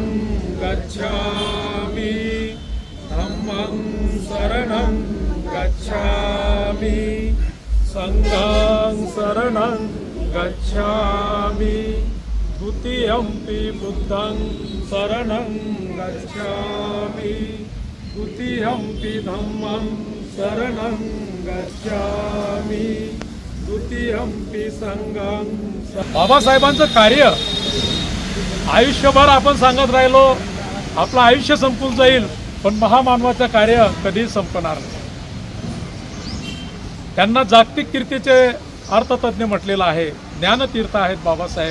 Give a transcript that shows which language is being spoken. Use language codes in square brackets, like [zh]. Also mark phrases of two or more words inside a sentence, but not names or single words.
[pi] गच्छामि धम्मं शरणं गच्छामि संघं शरणं गच्छामि द्वितीयंपि बुद्धं शरणं गच्छामि द्वितीयंपि धम्मं शरणं गच्छामि द्वितीयंपि संघं. [mr] बाबासाहेबांचं कार्य आयुष्यभर आपण सांगत राहिलो, आपलं आयुष्य संपून जाईल, पण महामानवाचं कार्य कधीच संपणार नाही. त्यांना जागतिक कीर्तीचे अर्थतज्ञ म्हटलेलं आहे, ज्ञानतीर्थ आहेत बाबासाहेब.